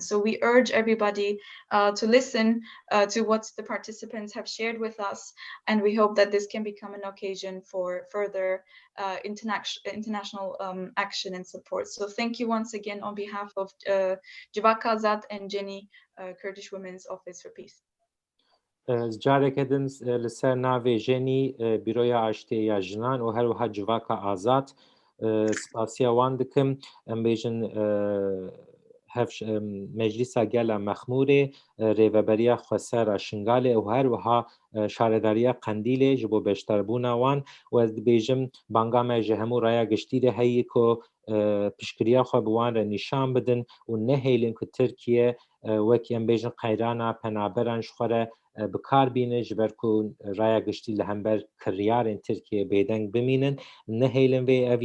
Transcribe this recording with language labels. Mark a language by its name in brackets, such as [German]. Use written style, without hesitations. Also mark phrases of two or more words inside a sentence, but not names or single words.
[English] So we urge everybody to listen to what the participants have shared with us, and we hope that this can become an occasion for further international action and support. So thank you once again on behalf of Civaka, Azad and Jenny, Kurdish Women's Office for Peace. [Kurdish] جارێک دن لەسەر ناوێ ژێنی بیرۆیە ئاشتەیە ژنان و هەروەها جڤاکە ئازاد سپاسیە وان دکم ئەم بێژن مەجلیسا گەلە مەخمورێ رێڤەبەریە خوەسەرە شنگالێ و هەروەها شارەداریە قەندیلێ ji بۆ بێشتەربوونا وان و ez dibêjim banga me ji hemû raya giştî de heyî ku piştgiriya xwe bi wan re nîşan bidin û nehêlin ku Tirkiye wekî em bêjin qeyranaa penaberan ji xwe re bikar bîne ji ber ku raya giştî li hember kiryarên Tirkiye bêdeng bimînin nehêlin vê ev